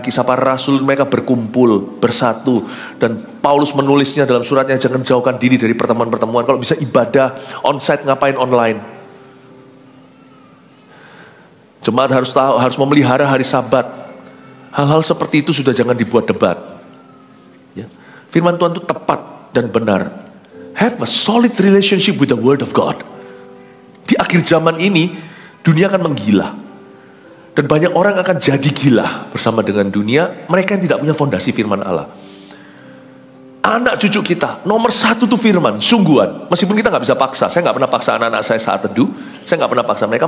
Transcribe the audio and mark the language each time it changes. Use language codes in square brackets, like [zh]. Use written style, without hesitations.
[id] Kisah para rasul, mereka berkumpul, bersatu. Dan Paulus menulisnya dalam suratnya, jangan jauhkan diri dari pertemuan-pertemuan. Kalau bisa ibadah onsite, ngapain online? Jemaat harus tahu, harus memelihara hari Sabat. Hal-hal seperti itu sudah jangan dibuat debat. Ya. Firman Tuhan itu tepat dan benar. [en] Have a solid relationship with the Word of God. [id] Di akhir zaman ini, dunia akan menggila. Dan banyak orang akan jadi gila bersama dengan dunia, mereka yang tidak punya fondasi firman Allah. Anak cucu kita, nomor satu tuh firman, sungguhan. Meskipun kita nggak bisa paksa, saya nggak pernah paksa anak-anak saya saat teduh, saya nggak pernah paksa mereka.